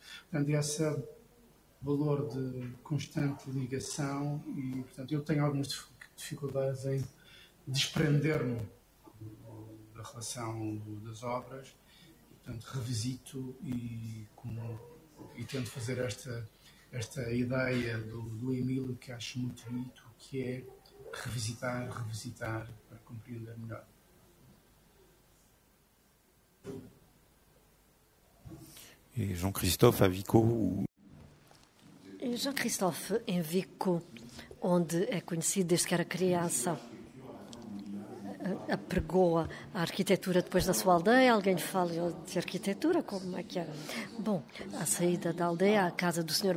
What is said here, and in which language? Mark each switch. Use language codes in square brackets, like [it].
[pt] Portanto, esse valor de constante ligação e, portanto, eu tenho algumas dificuldades em desprender-me da relação das obras, e, portanto, revisito e tento fazer esta ideia do Emílio, que acho muito bonito, que é revisitar para compreender melhor. [fr] Et Jean-Christophe à Vico. [pt] Jean-Christophe, em Vico, onde é conhecido desde que era criança, apregou a arquitetura depois da sua aldeia. Alguém fala de arquitetura? Como é que é? Bom, à saída da aldeia, a casa do Sr.